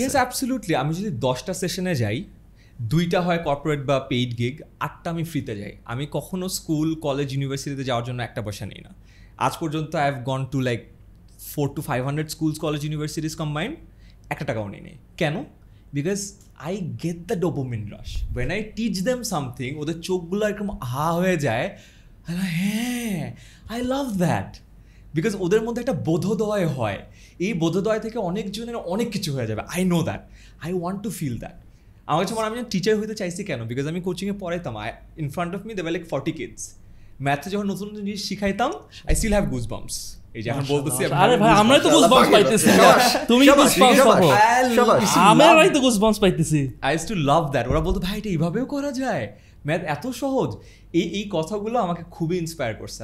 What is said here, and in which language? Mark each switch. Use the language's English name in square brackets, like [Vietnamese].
[English] Yes absolutely. [Bangla] আমি যদি 10টা সেশনে যাই, 2টা হয় কর্পোরেট বা পেইড গিগ, 8টা আমি ফ্রিতে যাই। আমি কখনো স্কুল, কলেজ, ইউনিভার্সিটিতে যাওয়ার জন্য একটা পয়সা নিই না। আজ পর্যন্ত [English] I have gone to like 400 to 500 schools, college, universities combined, [Bangla] একটা টাকাও নিই নেই। কেন? [English] Because I get the dopamine rush. When I teach them something, [Bangla] ওদের চোখগুলো একদম হয়ে যায়, হ্যাঁ [English] I love that. [Bangla] বিকজ ওদের মধ্যে একটা বোধোদয় হয়, এই বোধোদয় থেকে অনেকজনের অনেক কিছু হয়ে যাবে। [English] I know that. I want to feel that. [Bangla] আমার কাছে আমি টিচার হইতে চাইছি কেন? বিকজ আমি কোচিংয়ে পড়াইতাম, [English] in front of me there were like 40 kids. [Bangla] ম্যাথে যখন নতুন নতুন জিনিস শিখাইতাম, [English] I still have goosebumps. [Bangla] এই যে এখন বলতেছি, আরে ভাই আমরাই তো গুজবাম্পস পাইতেছি, তুমি গুজবাম্পস পাবো, আমরাই তো গুজবাম্পস পাইতেছি। [English] I used to love that. [Bangla] ওরা বলতো ভাই এটা এইভাবেও করা যায়, ম্যাথ এত সহজ। এই কথাগুলো আমাকে খুবই ইন্সপায়ার করছে।